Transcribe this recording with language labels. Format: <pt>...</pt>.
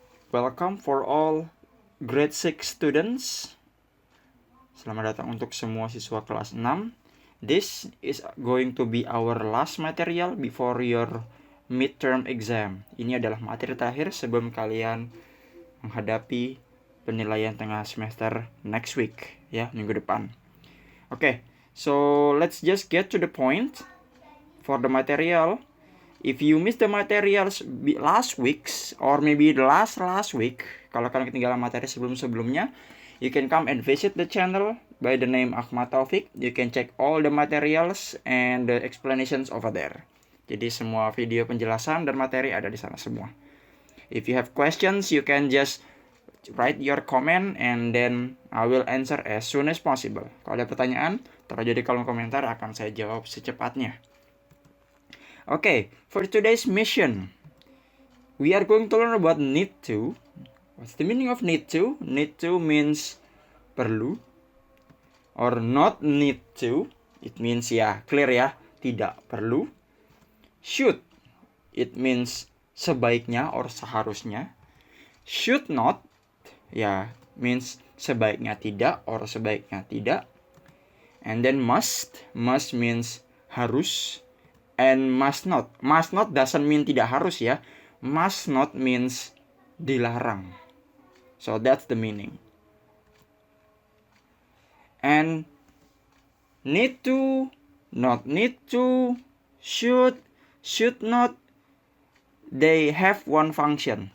<en>Welcome for all grade 6 students.</en> <id>Selamat datang untuk semua siswa kelas 6.</id> <en>This is going to be our last material before your midterm exam.</en> <id>Ini adalah materi terakhir sebelum kalian menghadapi penilaian tengah semester</id> <en>next week,</en> <id>ya, minggu depan.</id> <en>Okay, so let's just get to the point for the material. If you miss the materials last weeks or maybe the last week,</en> <id>kalau kalian ketinggalan materi sebelumnya,</id> <en>you can come and visit the channel by the name Ahmad Taufik. You can check all the materials and the explanations over there.</en> <id>Jadi semua video penjelasan dan materi ada di sana semua.</id> <en>If you have questions, you can just write your comment and then I will answer as soon as possible.</en> <id>Kalau ada pertanyaan, taruh aja di kolom komentar, akan saya jawab secepatnya.</id> <en>Okay, for today's mission, we are going to learn about need to. What's the meaning of need to? Need to means perlu, or not need to. It means clear tidak perlu. Should, it means sebaiknya or seharusnya. Should not, means sebaiknya tidak or sebaiknya tidak. And then must means harus. And must not doesn't mean tidak harus ya. Must not means dilarang. So that's the meaning. And need to, not need to, should not, they have one function.</en>